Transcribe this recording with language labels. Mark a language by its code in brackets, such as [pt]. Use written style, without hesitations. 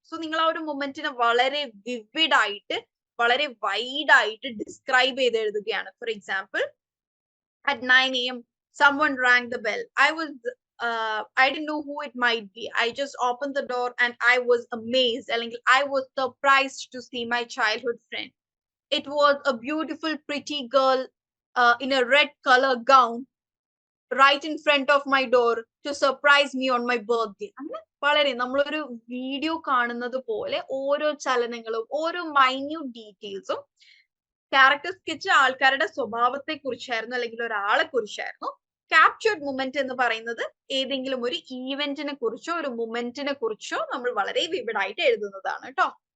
[ml] So നിങ്ങൾ ആ ഒരു മൊമെന്റിനെ വളരെ വിവിഡ് ആയിട്ട്, വളരെ വൈഡ് ആയിട്ട് ഡിസ്ക്രൈബ് ചെയ്ത് എഴുതുകയാണ്. [en] For example, at 9 a.m. someone rang the bell. I didn't know who it might be. I just opened the door and I was amazed. I was surprised to see my childhood friend. It was a beautiful, pretty girl in a red color gown right in front of my door to surprise me on my birthday. [ml] അങ്ങനെ വളരെ നമ്മളൊരു video കാണുന്നത് പോലെ ഓരോ ചലനങ്ങളും, ഓരോ minute ഡീറ്റെയിൽസും. Character sketch ആൾക്കാരുടെ സ്വഭാവത്തെ കുറിച്ചായിരുന്നു, അല്ലെങ്കിൽ ഒരാളെ കുറിച്ചായിരുന്നു. ക്യാപ്ചേർഡ് മൊമെന്റ് എന്ന് പറയുന്നത് ഏതെങ്കിലും ഒരു ഈവന്റിനെ കുറിച്ചോ ഒരു മൊമെന്റിനെ കുറിച്ചോ നമ്മൾ വളരെ വിവിഡ് ആയിട്ട് എഴുതുന്നതാണ് കേട്ടോ.